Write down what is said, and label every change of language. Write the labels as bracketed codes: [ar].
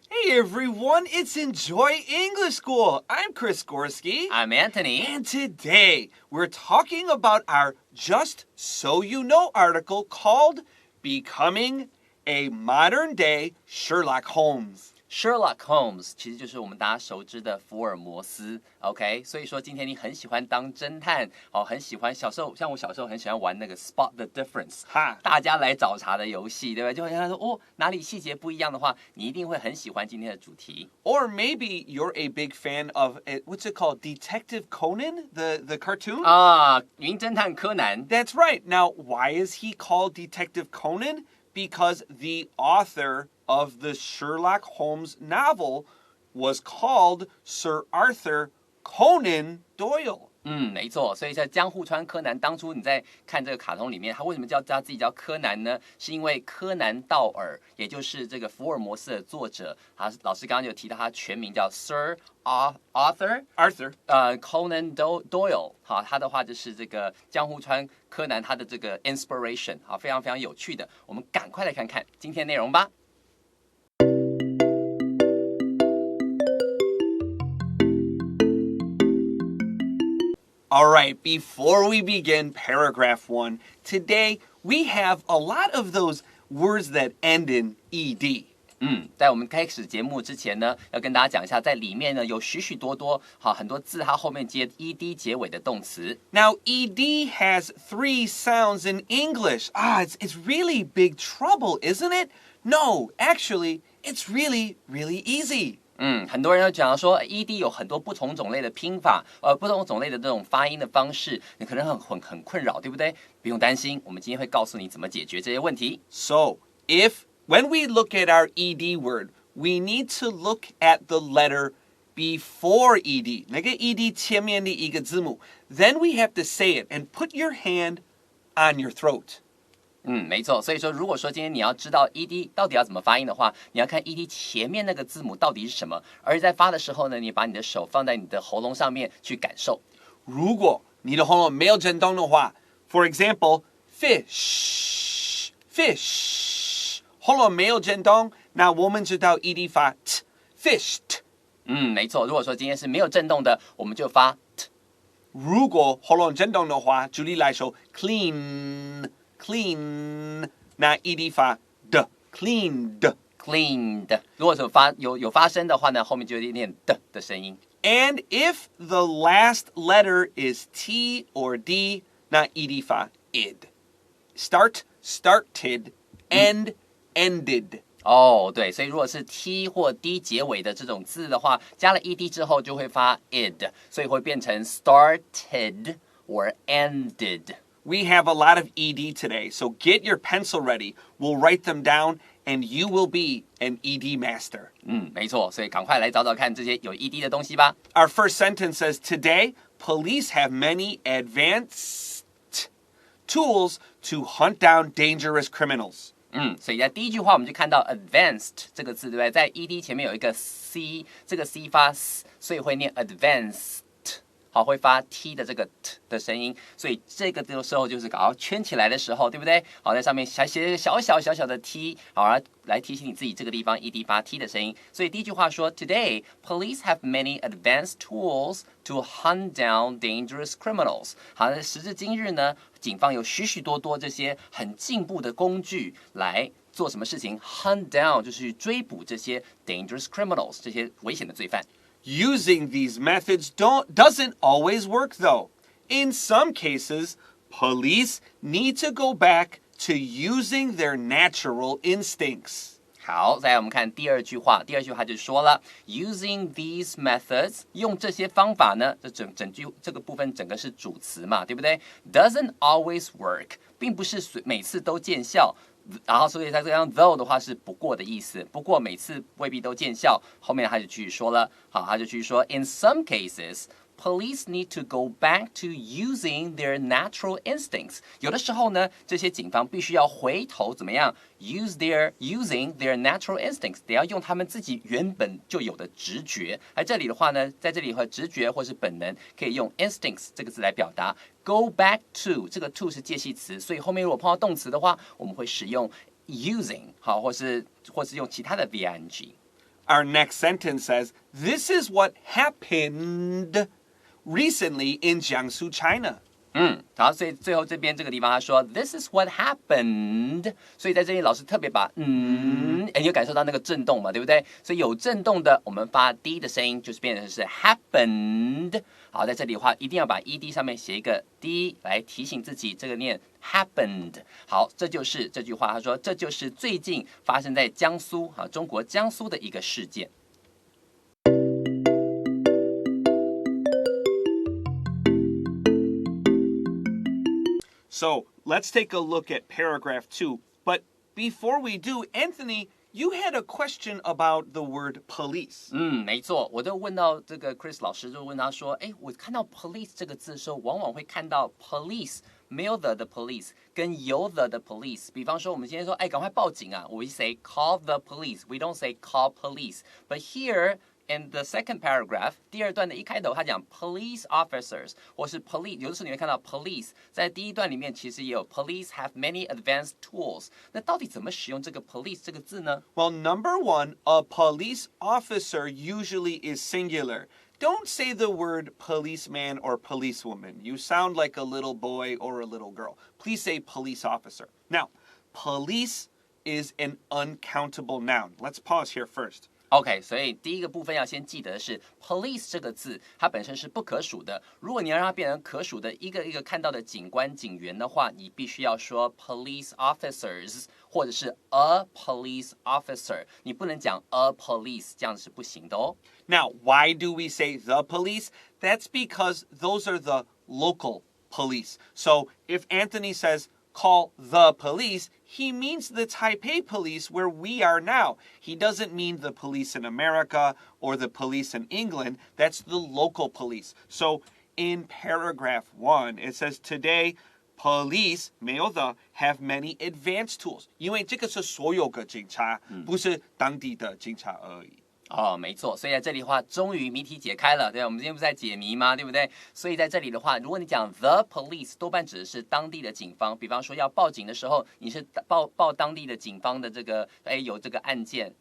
[en] everyone, it's Enjoy English School. I'm Chris Gorski. I'm Antony. And today we're talking about our Just So You Know article called Becoming a Modern-Day Sherlock Holmes.Sherlock [zh] Holmes 其实就是我们大家熟知的福尔摩斯 ，OK？所以说今天你很喜欢当侦探哦，很喜欢像我小时候很喜欢玩那个 Spot the Difference， 大家来找茬的游戏，对不对？就好像说哦哪里细节不一样的话，你一定会很喜欢今天的主题。 [en] Or maybe you're a big fan of what's it called, Detective Conan, the cartoon? [zh] 名侦探柯南。 [en] That's right. Now, why is he called Detective Conan?Because the author of the Sherlock Holmes novel was called Sir Arthur Conan Doyle. [zh] 没错，所以在江户川柯南当初你在看这个卡通里面，他为什么叫他自己叫柯南呢？是因为柯南道尔，也就是这个福尔摩斯的作者，老师刚刚就提到他全名叫 Sir Arthur Conan Doyle， 好，他的话就是这个江户川柯南他的这个 inspiration， 好，非常非常有趣的，我们赶快来看看今天的内容吧。 [en] All right, before we begin paragraph 1, today we have a lot of those words that end in ed. [zh] 在我们开始节目之前呢，要跟大家讲一下，在里面呢有许许多多很多字，它后面接 ed 结尾的动词。 [en] Now, ed has 3 sounds in English. It's really big trouble, isn't it? No, actually, it's really, really easy. [zh] 很多人都讲说 ED 有很多不同种类的拼法，不同种类的这种发音的方式，你可能很困扰，对不对？不用担心，我们今天会告诉你怎么解决这些问题。 [en] So, when we look at our ED word, we need to look at the letter before ED, [zh] 那个 ED 前面的一个字母. [en] Then we have to say it and put your hand on your throat. [zh] 没错，所以说如果说今天你要知道 ED 到底要怎么发音的话，你要看 ED 前面那个字母到底是什么，而在发的时候呢，你把你的手放在你的喉咙上面去感受。如果你的喉咙没有震动的话 ， [en] for example, [zh] fish, 喉咙没有震动，那我们知道 ED 发 t, fished。没错，如果说今天是没有震动的，我们就发 t。如果喉咙震动的话，举例来说 clean, 那 ed 发的 cleaned。如果说有发声的话呢，后面就有一点的声音。 [en] And if the last letter is T or D, [zh] 那 ed 发 [en] id. Start, started, end, ended. [zh] 对，所以如果是 T 或 D 结尾的这种字的话，加了 ed 之后就会发 id， 所以会变成 [en] started or ended. [zh] We [en] have a lot of ED today, so get your pencil ready. We'll write them down, and you will be an ED master. [zh] 没错，所以赶快来找找看这些有 ED 的东西吧。 [en] Our first sentence says, Today, police have many advanced tools to hunt down dangerous criminals. [zh] 所以在第一句话我们就看到 advanced 这个字，对不对？在 ED 前面有一个 C， 这个 C 发 S， 所以会念 advanced。好，会发 T 的这个 T 的声音，所以这个时候就是搞圈起来的时候，对不对？好，在上面写一个小小的 T， 好，来提醒你自己这个地方 ED 发 T 的声音。所以第一句话说 ， [en] Today police have many advanced tools to hunt down dangerous criminals。 [zh] 好，时至今日呢，警方有许多这些很进步的工具来做什么事情 ？ [en] Hunt down [zh] 就是去追捕这些 [en] dangerous criminals， [zh] 这些危险的罪犯。 [en] Using these methods doesn't always work, though. In some cases, police need to go back to using their natural instincts. [zh] 好，再来我们看第二句话。第二句话就说了 ， [en] using these methods， [zh] 用这些方法呢，整句这个部分整个是主词嘛，对不对 ？ [en] Doesn't always work， [zh] 并不是每次都见效。然后所以它这样 though 的话是不过的意思，不过每次未必都见效。后面他就继续说了，好，他就继续说 ， [en] In some cases, police need to go back to using their natural instincts。 [zh] 有的时候呢，这些警方必须要回头怎么样 [en] using their natural instincts， [zh] 得要用他们自己原本就有的直觉。而这里的话呢，在这里和直觉或是本能可以用 instincts 这个字来表达。 [en] Go back to [zh] 这个 to 是介系词，所以后面如果碰到动词的话，我们会使用 using 好，或是用其他的 ving。 [en] Our next sentence says, this is what happened recently in Jiangsu, China. [zh] 好，所以最后这边这个地方他说 [en] This is what happened， [zh] 所以在这里老师特别把你有感受到那个震动嘛，对不对？所以有震动的，我们发 d 的声音就是变成是 happened。好，在这里的话一定要把 ed 上面写一个 d 来提醒自己，这个念 happened。好，这就是这句话，他说这就是最近发生在江苏中国江苏的一个事件。 [en] So let's take a look at paragraph 2. But before we do, Anthony, you had a question about the word police. [zh] 没错，我就问到这个 Chris 老师，就问他说，我看到 police 这个字的时候，往往会看到 police 没有 the 的 police 跟有 the 的 police。比方说，我们今天说，赶快报警啊 ， [en] we say call the police. We don't say call police. But here.In the second paragraph， [zh] 第二段的一开头，他讲 police officers 或是 police， 有的时候你会看到 police， 在第一段里面其实也有 [en] police have many advanced tools。 [zh] 那到底怎么使用这个 police 这个字呢？ [en] Well, number one, a police officer usually is singular. Don't say the word policeman or policewoman. You sound like a little boy or a little girl. Please say police officer. Now, police is an uncountable noun. Let's pause here first. [zh] OK， 所以第一个部分要先记得的是 police 这个字，它本身是不可数的。如果你要让它变成可数的，一个一个看到的警官、警员的话，你必须要说 police officers， 或者是 a police officer， 你不能讲 a police， 这样是不行的哦。 [en] Now, why do we say the police? That's because those are the local police. So if Anthony says,call the police, he means the Taipei police where we are now. He doesn't mean the police in America or the police in England. That's the local police. So in paragraph 1, it says today, police [zh] 没有的 [en] have many advanced tools. [zh] 因为这个是所有的警察，不是当地的警察而已。没错，所以在这里的话，终于谜题解开了，对吧？我们今天不是在解谜吗？对不对？所以在这里的话，如果你讲 the police， 多半指的是当地的警方。比方说要报警的时候，你是报当地的警方的这个，有这个案件。